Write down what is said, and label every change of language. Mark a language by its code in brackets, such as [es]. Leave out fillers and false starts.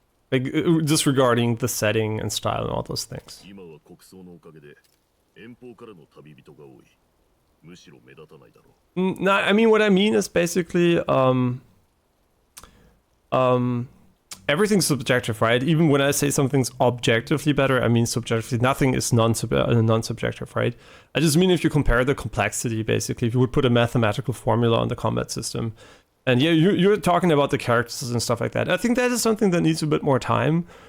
[en] Like disregarding the setting and style and all those things. [ja] 今は国葬のおかげで遠方からの旅人が多い。むしろ目立たないだろう。 [en] No, I mean what I mean is basically everything's subjective, right? Even when I say something's objectively better, I mean subjectively. Nothing is non-subjective, right? I just mean if you compare the complexity, basically, if you would put a mathematical formula on the combat system, and yeah, you're talking about the characters and stuff like that. I think that is something that needs a bit more time.